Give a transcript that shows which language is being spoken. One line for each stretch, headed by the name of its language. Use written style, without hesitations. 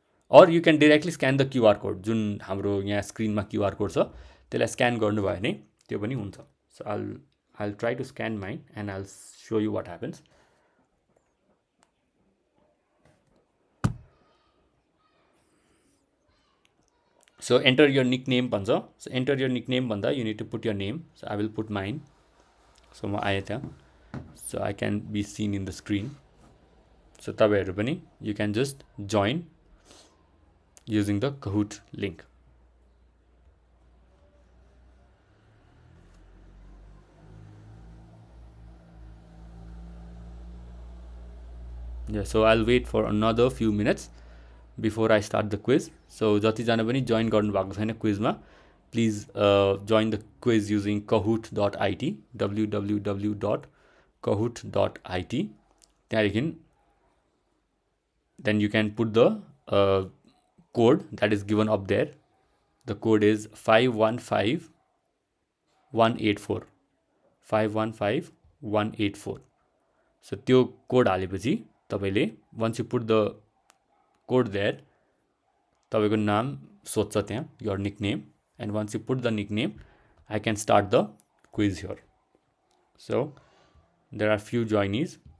English: Or you can directly scan the QR code.
Nepali: जुन हाम्रो यहाँ स्क्रिनमा क्युआर कोड छ त्यसलाई स्क्यान गर्नुभयो भने त्यो पनि हुन्छ.
English: So I try to scan mine and I show you what happens. So enter your nickname भन्छ. So enter your nickname भन्दा you need to put your name. So I will put mine.
Nepali: So म आएँ त्यहाँ.
English: So I can be seen in the screen. So
Nepali: तपाईँहरू पनि
English: you can just join using the Kahoot link. Yeah, so I'll wait for another few minutes before I start the quiz.
Nepali: So जतिजना पनि join गर्नुभएको छैन क्विजमा,
English: please join the quiz using
Nepali: kahoot.it, www.kahoot.it.
English: त्यहाँदेखि then you can put the code that is given up there. The code is 515184. 515184. So
Nepali: त्यो code हालेपछि तपाईँले
English: once you put the code there,
Nepali: तपाईँको नाम सोध्छ त्यहाँ,
English: your nickname, and once you put the nickname, I can start the quiz here. So there are few joinees.